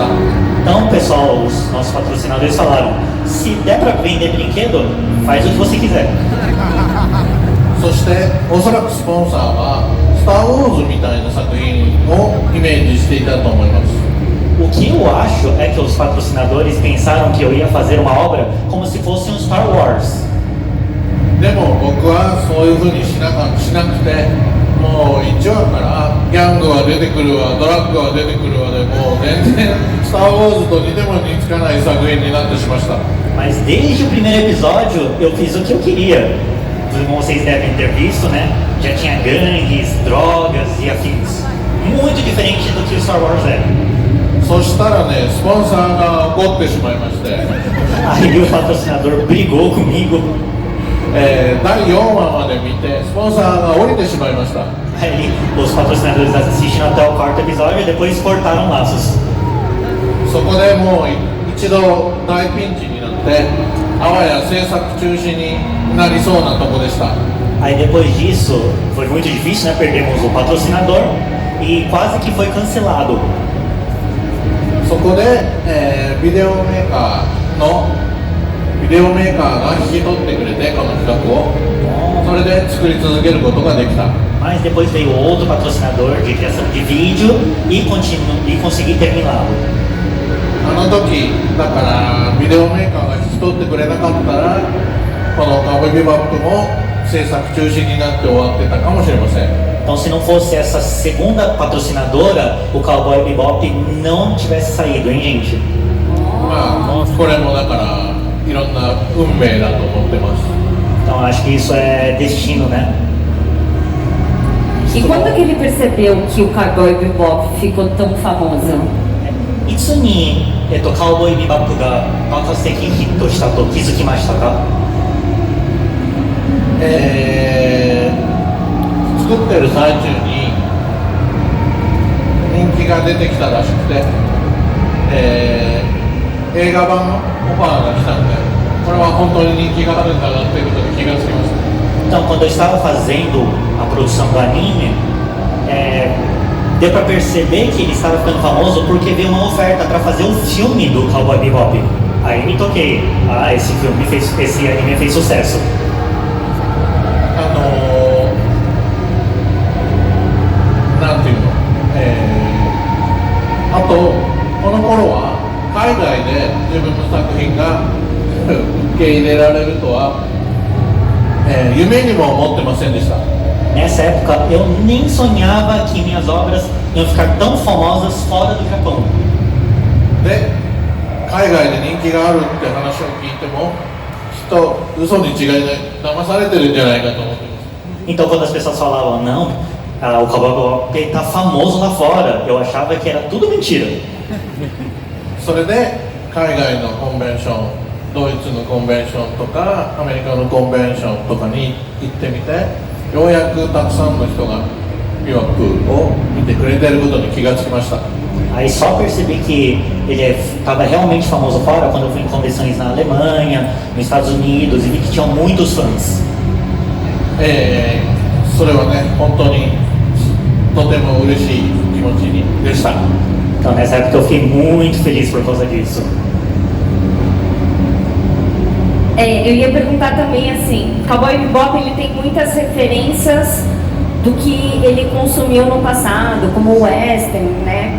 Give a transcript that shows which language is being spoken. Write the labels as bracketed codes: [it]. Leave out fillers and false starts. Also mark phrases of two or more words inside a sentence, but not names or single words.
[pt] Então, pessoal, os nossos patrocinadores falaram: se der para vender brinquedo, faz o que você quiser. [ja] そしておそらくスポンサーはスター・ウォーズみたいな作品をイメージしていたと思います。 [pt] O que eu acho é que os patrocinadores pensaram que eu ia fazer uma obra como se fosse um Star Wars. [ja] でも僕はそういうふうにしなくて、もう1話からギャングは出てくるわ、ドラッグは出てくるわでもう全然スター・ウォーズと似ても似つかない作品になってしました。 [pt] Mas desde o primeiro episódio eu fiz o que eu queria. Como vocês devem ter visto, né? Já tinha gangues, drogas e afins. Muito diferente do que o Star Wars é. [ja] そしたらね、スポンサーが怒ってしまいまして、 [pt] Aí o patrocinador brigou comigo. [ja] 第4話まで見てスポンサーが降りてしまいました。 [pt] Aí os patrocinadores assistiram até o quarto episódio e depois cortaram laços. [ja] そこでもう一度大ピンチになってあわや制作中止になりそうなとこでした。 [pt] Aí depois disso, foi muito difícil, né? Perdemos o patrocinador e quase que foi cancelado. [ja] そこで、ビデオメーカーが引き取ってくれてこの企画をそれで作り続けることができた。 [pt] Mas depois veio outro patrocinador de criação de vídeo e consegui terminá-lo. [ja] あの時だからビデオメーカーが引き取ってくれなかったらこのカウボーイビバップも制作中止になって終わってたかもしれません。 [pt] Então, se não fosse essa segunda patrocinadora, o Cowboy Bebop não tivesse saído, hein, gente? [ja] まあこれもだからいろんな運命だと思ってます。 [pt] Então, acho que isso é destino, né? E quando que ele percebeu que o Cowboy Bebop ficou tão famoso? [ja] いつに、カウボーイビバップが爆発的にヒットしたと気づきましたか？作ってる最中に人気が出てきたらしくて、映画版のオファーが来たんでこれは本当に人気があるんだなっていうことに気がつきました。 [pt] Então, quando eu estava fazendo a produção do anime, deu para perceber que ele estava ficando famoso porque veio uma oferta para fazer um filme do Cowboy Bebop. Aí me toquei, esse anime fez sucesso. [ja] なんていうの、あとこの頃は海外で自分の作品が受け入れられるとは、夢にも思ってませんでした。 [pt] Nessa época, eu nem sonhava que minhas obras iam ficar tão famosas fora do Japão. [ja] で海外で人気があるって話を聞いてもきっと嘘に違いない騙されてるんじゃないかと思ってます。 [pt] Então, quando as pessoas falavam, não, o Cowboy Bebop está famoso lá fora, eu achava que era tudo mentira. [ja] それで海外のコンベンションドイツのコンベンションとかアメリカのコンベンションとかに行ってみてようやくたくさんの人がビバップを見てくれてることに気がつきました。 [pt] Aí só percebi que ele estava realmente famoso fora quando eu fui em convenções na Alemanha, nos Estados Unidos e vi que tinham muitos fãs. [ja] それはね本当にとても嬉しい気持ちでした。 [pt] Então nessa época eu fiquei muito feliz por causa disso. Eu ia perguntar também assim, Cowboy Bebop ele tem muitas referências do que ele consumiu no passado, como o western, né?